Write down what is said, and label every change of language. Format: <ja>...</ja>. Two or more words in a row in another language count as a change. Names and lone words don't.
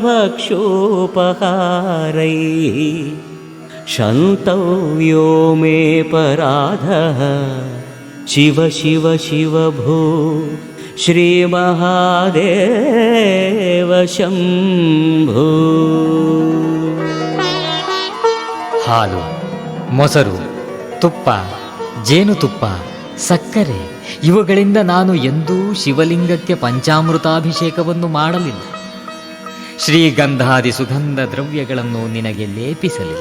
<sa>भक्षोपहारैः क्षन्तव्यो मे पराधः शिव शिव शिव भो श्रीमहादेव शम्भो.</sa> <kn>ಹಾಲು, ಮೊಸರು, ತುಪ್ಪ, ಜೇನುತುಪ್ಪ, ಸಕ್ಕರೆ ಇವುಗಳಿಂದ ನಾನು ಎಂದೂ ಶಿವಲಿಂಗಕ್ಕೆ ಪಂಚಾಮೃತಾಭಿಷೇಕವನ್ನು ಮಾಡಲಿಲ್ಲ. ಶ್ರೀಗಂಧಾದಿ ಸುಗಂಧ ದ್ರವ್ಯಗಳನ್ನು ನಿನಗೆ ಲೇಪಿಸಲಿಲ್ಲ.</kn>